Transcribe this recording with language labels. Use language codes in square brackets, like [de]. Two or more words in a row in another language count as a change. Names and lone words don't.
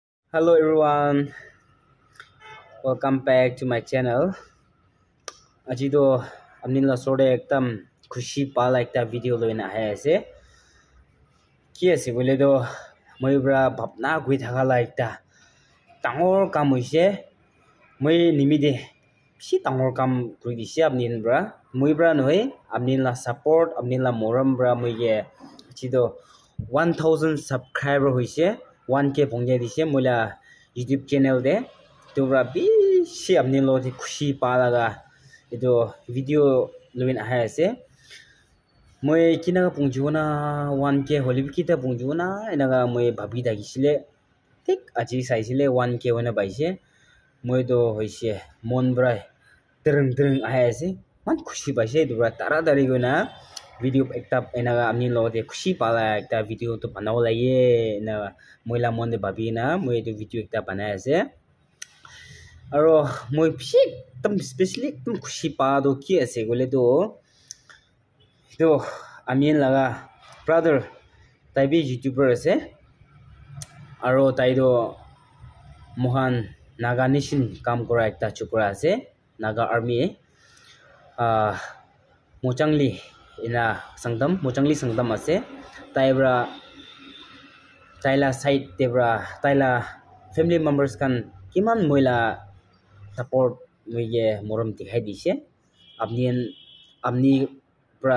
[en] Hello everyone, welcome back to my channel. [nag] Aji to amnin la sore ekdam khushi pala ekta video loina hai ase. Ki ase bole to moi bra bhapna gui thaka la ekta dangor kam hoise. Moi nimide bishi dangor kam kuri dise amnin bra. Moi bra nohoi amnin la support, amnin la moram bra moi ge aji to 1000 subscriber hoise. 1k bongja dise moi la [en] YouTube channel [nag] de. To bra bishi amnin lo di khushi pala ga itu video luin hai ase. Moi kina pungjuna 1k holi kita pungjuna enaga moi bhabi dagisile tik aji saisile 1k hona baise. Moi to hoise mon bra tereng hai ase. Man khushi baise itu bra taradari gona video ekta enaga amnin lo de khushi pala ekta video to banao laiye na moila mon de bhabi na moi itu video ekta banai ase. Aro moi bishi tam especially tam khushi pa do ki ase gole to amin laga brother tai bi youtuber ase aro tai do mohan naga nation kam kora ekta chukra ase naga army mochangli ina mochangli sangdam ase tai bra taila side debra taila [en] family members [nag] kan kiman moila support moige moram dikhai dise amni pra